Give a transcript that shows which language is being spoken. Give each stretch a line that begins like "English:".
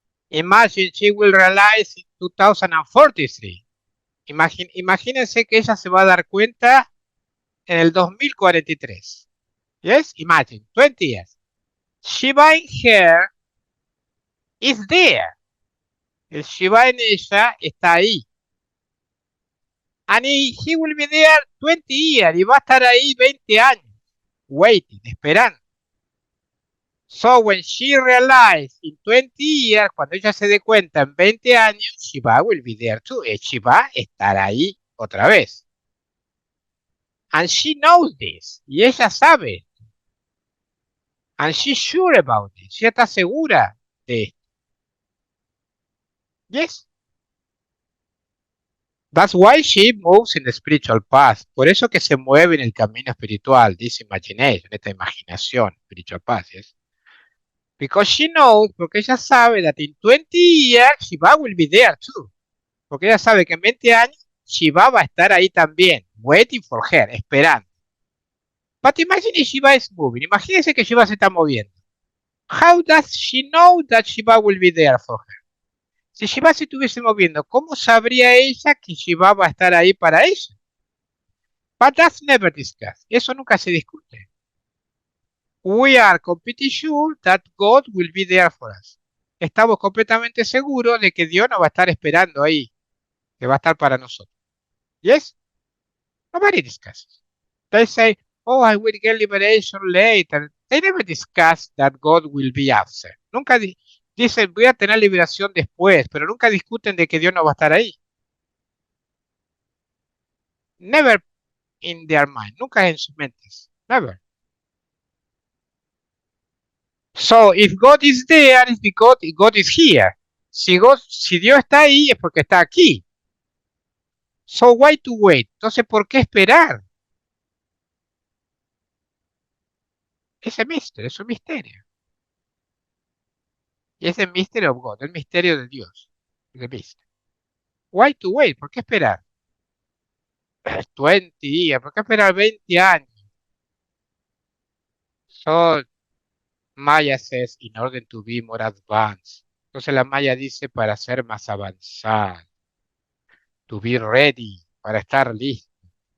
English: Imagine she will realize in 2043.
Spanish: Imagínense que ella se va a dar cuenta en el 2043. Yes?
English: Imagine, 20 years. Shiva in her is there.
Spanish: El Shiva en ella está ahí.
English: And he will be there 20 years.
Spanish: Y va a estar ahí 20 años. Waiting, esperando.
English: So when she realized in 20 years,
Spanish: cuando ella se dé cuenta en 20 años,
English: Shiva will be there too.
Spanish: Shiva estará ahí otra vez.
English: And she knows this.
Spanish: Y ella sabe.
English: And she's sure about this.
Spanish: Ella está segura de esto.
English: Yes. That's why she moves in the spiritual path.
Spanish: Por eso que se mueve en el camino espiritual.
English: This imagination,
Spanish: esta imaginación,
English: spiritual path. Yes. Because she knows,
Spanish: porque ella sabe
English: that in 20 years Shiva will be there too.
Spanish: Porque ella sabe que en 20 años Shiva va a estar ahí también,
English: waiting for her,
Spanish: esperando.
English: But imagine if Shiva is moving.
Spanish: Imagínense que Shiva se está moviendo.
English: How does she know that Shiva will be there for her?
Spanish: Si Shiva se estuviese moviendo, ¿cómo sabría ella que Shiva va a estar ahí para ella?
English: But that's never discussed.
Spanish: Eso nunca se discute.
English: We are completely sure that God will be there for us.
Spanish: Estamos completamente seguros de que Dios nos va a estar esperando ahí, que va a estar para nosotros.
English: Yes? Nobody discusses. They say, oh, I will get liberation later. They never discuss that God will be absent.
Spanish: Nunca dicen, voy a tener liberación después, pero nunca discuten de que Dios no va a estar ahí.
English: Never in their mind.
Spanish: Nunca en sus mentes.
English: Never. So, if God is there, it's because God is here.
Spanish: Si Dios está ahí, es porque está aquí.
English: So, why to wait?
Spanish: Entonces, ¿por qué esperar? Ese misterio, es un misterio. Y es el misterio of God, el misterio de Dios.
English: The mystery. Why to wait?
Spanish: ¿Por qué esperar? 20 días, ¿por qué esperar 20 años?
English: So Maya says, in order to be more advanced.
Spanish: Entonces la Maya dice para ser más avanzada,
English: to be ready,
Spanish: para estar listo.